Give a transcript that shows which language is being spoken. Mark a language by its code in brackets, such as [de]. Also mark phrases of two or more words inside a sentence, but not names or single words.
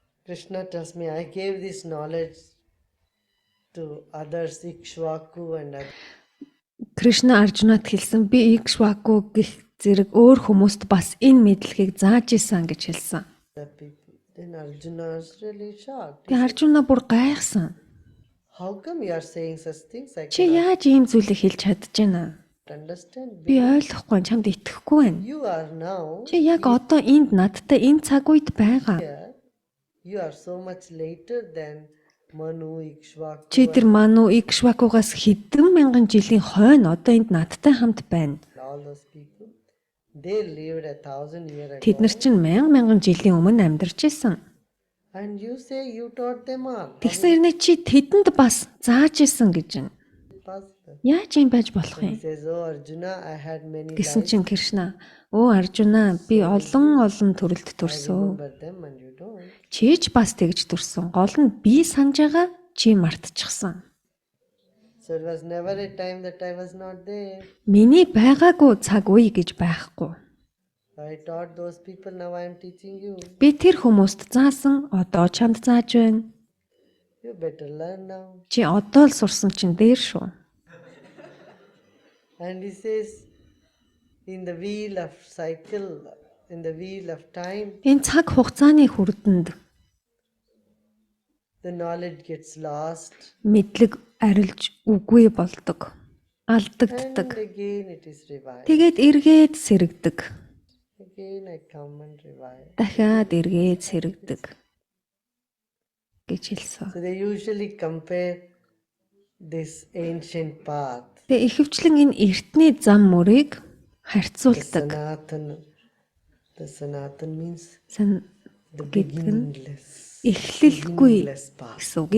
[en] Krishna tells me, I gave this knowledge to others, Ikshvaku and others. [mn] Кришна Аржунад хэлсэн би Икшваку гэх зэрэг өөр хүмүүст бас энэ мэдлэгийг зааж исэн гэж хэлсэн. [en] People. Then Arjuna is really shocked. [mn] Тэгээ Аржуна бүр гайхсан. [en] How come you are saying such things? I [mn] Чи [en] cannot [mn] яаж ийм зүйлийг хэлж чадж байна? [en] understand. [mn] Би ойлгохгүй, чамд итгэхгүй байна. [en] You are now [mn] Чи яг одоо энд надтай энэ цаг үед байгаа. [en] here. You are so much later than Manu, Ikshvaku, [mn] Чи тэр Ману Икшвакугаас хэдэн мянган жилийн хойно одоо энд надтай хамт байна. [en] and all those people. They lived 1,000 years [mn] Тэд нар [en] ago. [mn] чинь мянган жилийн өмнө амьдарч исэн. [en] And you say you taught them all. How [mn] Тэгсэн хэрнээ чи тэдэнд бас зааж исэн гэж байна. [en] is it possible? [mn] Яаж юм байж болох [en] He [mn] юм? [en] says, Oh Arjuna, I had many [mn] Тэгсэн [en] lives. [mn] чинь Кришна, "Өө Аржуна, би олон төрөлд [en] I [mn] төрсөн. [en] remember them and you don't. [mn] Чи ч бас тэгж төрсөн. Гол нь би санаж байгаа чи мартчихсан. [en] So it was never a time that I was not there. [mn] Миний байгаагүй цаг үе гэж байхгүй. [en] I taught those people, now I am teaching you. [mn] Би тэр хүмүүст заасан, одоо чамд зааж байна. [en] You better learn now. [mn] Чи одоо л сурсан чинь дээр шүү." [en] And he says, in the wheel of cycle, in the wheel of time, [mn] Энэ цаг хугацааны хүрдэнд [en] the knowledge gets lost. [mn] мэдлэг арилж үгүй болдог. [en] And [mn] Алдагддаг. [en] again it is revived. [mn] Тэгээд эргээд сэрэгдэг. [en] Again I come and revive. [mn] Дахиад эргээд сэрэгдэг гэж хэлсэн. [en] So they usually compare this ancient path, [mn] Тэгээ ихэвчлэн энэ эртний зам мөрийг [en] the [mn] харьцуулдаг. [en] Sanatan. The Sanatan means [mn] Сан [en] the [mn] гэдэг нь [en] beginningless. [mn] эхлэлгүй [en] Beginningless path. [mn] гэсэн үг.